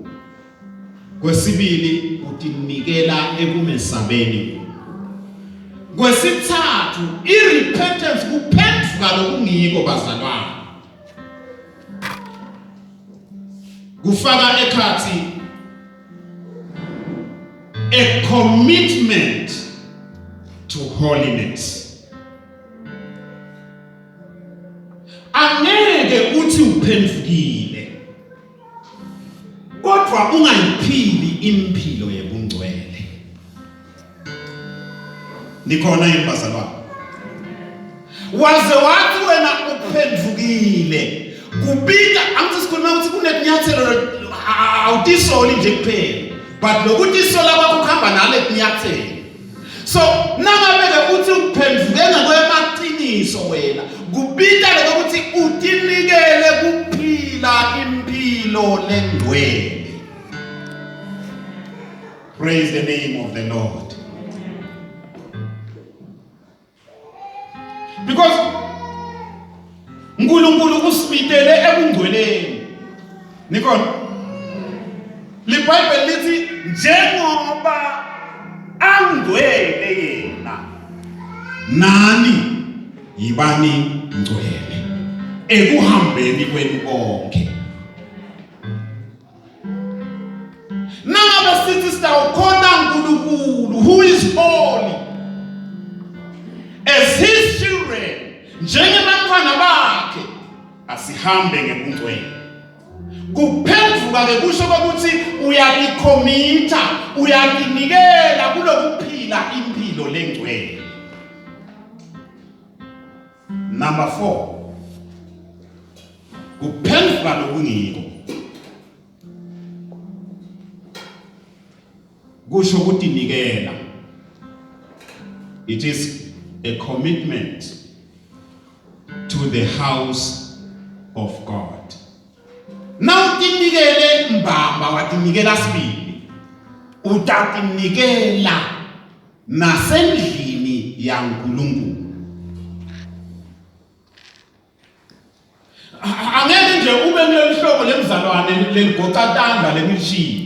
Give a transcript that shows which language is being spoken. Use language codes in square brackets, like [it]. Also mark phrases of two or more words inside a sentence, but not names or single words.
[ss] Kwesibili utinikela ekumesabeni. Kwesithathu irepentance kuphenduka lokungiko bazalwane. Kufaka ekhathi [en] a commitment to holiness. [ss] Angeke uthi uphendukile kodwa ungayiphili impilo yebungcwele. Nikhona yini bazalwane? Waze wathi wena uphendukile kubika angithi sikhuluma ukuthi kunetinyathelo awutisoli nje kuphela, but lokuthi isola kwakho kuhamba nale tinyathelo. So nangabe uthi uphenduke ngakwemaqiniso wena kubika lokuthi utinikele kuphila impilo lengcwele. [en] Praise the name of the Lord. [ss] Because uNkulunkulu usimitele ebungcweleni. Nikona LeBhayibheli lithi njengoba angcwele yena nani yibani ngcwele ekuhambeni kwenu konke. Nangabe sithi [en] is holy. As his children, [ss] njengebantwana bakhe, asihambe ngebungcwele. Kuphenduka ke kusho ukuthi uyayikhomita, uyayinikela kulokuphila impilo lengcwele. Number 4. Kuphenduka lokungiko. Kusho ukuthi nikela. [en] It is a commitment to the house of God. [ss] Now tinikele mbamba watinikela sibili. Utatinikela nasendlini ya uNkulunkulu. Angeke nje ube kulehlobo lemzalwane leligocatanda lemishini.